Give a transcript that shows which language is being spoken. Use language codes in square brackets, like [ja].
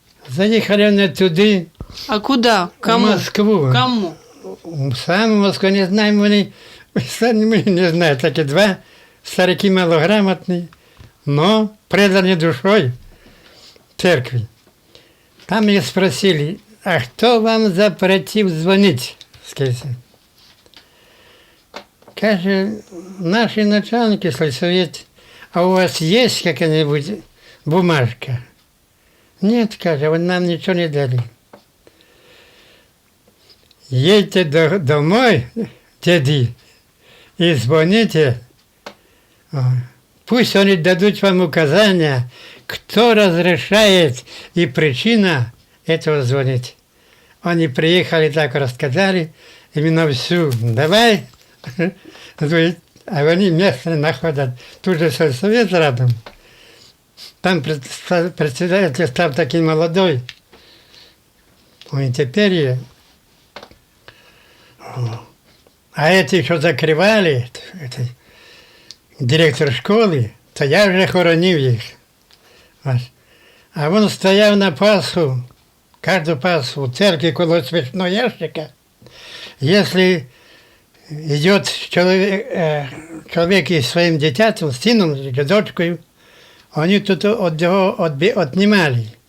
[uk] Заїхали вони туди, [ru] А куда? Кому? в Москву. Кому? [uk] Сам в Москву не знаємо, вони, самі ми не знаємо, такі 2 старики малограмотні, но предані душою церкві. [ru] Там их спросили, а кто вам запретил звонить? Сказали. Каже, наши начальники сельсовет, а у вас есть какая-нибудь бумажка? Нет, каже, вы нам ничего не дали. Едьте домой, деды, и звоните. Пусть они дадут вам указания, кто разрешает и причина этого звонить. Они приехали, так рассказали, именно всю. Давай. А они место находят. Тут же сельсовет рядом. Там председатель стал такой молодой. И теперь... А эти, что закрывали, [uk] директор школи, то я вже хоронив їх. А він стояв на Пасху, кожну Пасху в церкві коло свечного ящика. Якщо йде чоловік із своїм дитятом, сином, чи дочкою, вони тут від його віднімали.